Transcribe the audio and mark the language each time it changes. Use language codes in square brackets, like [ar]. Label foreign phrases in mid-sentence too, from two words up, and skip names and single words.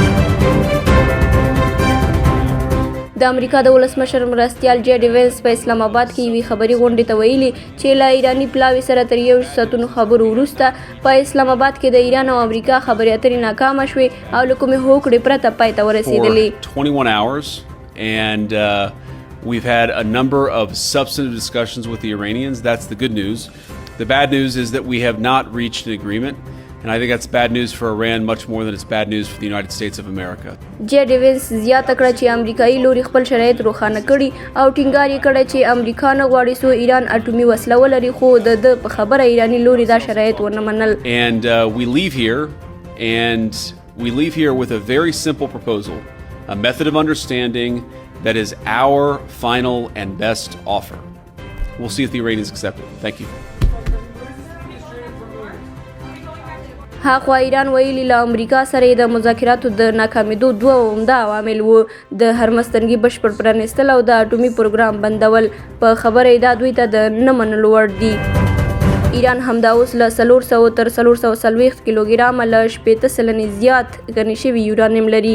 [ps] د امریکا د ولسمشر مرستیال جې ډي وینس په اسلام آباد کې یوې خبري غونډې ته ویلي چې له ایراني پلاوي سره تر یو ساعتونو خبرو وروسته په اسلام آباد کې د ایران او امریکا خبرې اترې ناکامه شوې او له کومې هوکړې پرته پای ته ورسېدلې. [en] 21 hours and we've had a number of substantive discussions with the Iranians. That's the good news. The bad news is that we have not reached an agreement. And I think that's bad news for Iran much more than it's bad news for the United States of America. [ps] جې ډي وینس زیاته کړه چې امریکایي لوري خپل شرایط روښانه کړي او ټینګار یې کړی چې امریکا نه غواړي څو ایران اټومي وسله ولري، خو د په خبره ایراني لوري دا شرایط ونه منل. [en] And we leave here with a very simple proposal, a method of understanding that is our final and best offer. We'll see if the Iranians accept it. Thank you. [ps] هاخوا ایران ویلي له امریکا سره د مذاکراتو د ناکامېدو دوه عمده عوامل وو: د هرمستنګي بشپړ پرانیستل او د اټومي پروګرام بندول. په خبره یې دا دوی ته د نه منلو وړ دي. ایران همدا اوس له 400 تر 440 کیلوګرامه له 80 سلنې زیات غني شوي یورانیم لري.